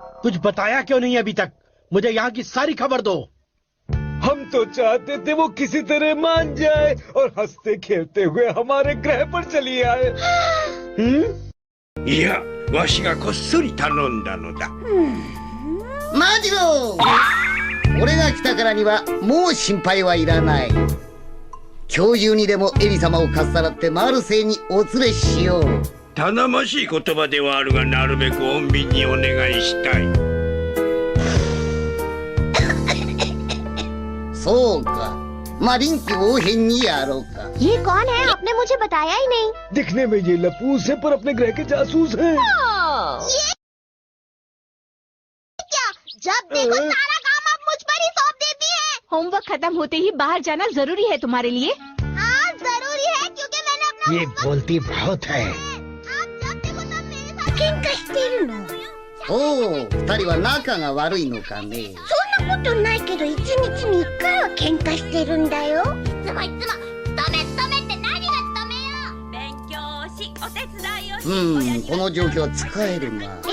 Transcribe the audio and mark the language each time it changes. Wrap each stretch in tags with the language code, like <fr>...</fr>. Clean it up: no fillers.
<hi>कुछ बताया क्यों नहीं अभी तक? मुझे यहाँ की सारी खबर दो। हम तो चाहते थे वो किसी तरह मान जाए और हंसते खेलते हुए हमारे ग्रह पर चली आए।</hi> <ja>いや、わしがこっそり頼んだのだ。マジロ俺が来たからにはもう心配はいらない。今日中にでもエリ様をかっさらってマルセイにお連れしよう。頼もしい言葉ではあるが、なるべく穏便にお願いしたい。そうか。まあ臨機応変にやろうか。</ja> <hi>ये कौन है? आपने मुझे बताया ही नहीं। दिखने में ये लपूस है पर अपने ग्रह के जासूस हैं। ये क्या? जब देखो सारा काम आप मुझ पर ही सौंप देती है। होमवर्क खत्म होते ही बाहर जाना जरूरी है तुम्हारे लिए। हाँ जरूरी है क्योंकि मैंने अपना ये बोलती बहुत है। आप जब देखो तब मेरे साथ</hi> <ja>केंकाしてるの。おお、二人は仲が悪いのかね。そんなことないけど一日に一回は喧嘩してるんだよ。いつもいつも勤めって何が勤めよ。勉強し、お手伝いをし。この状況は使えるな。</ja>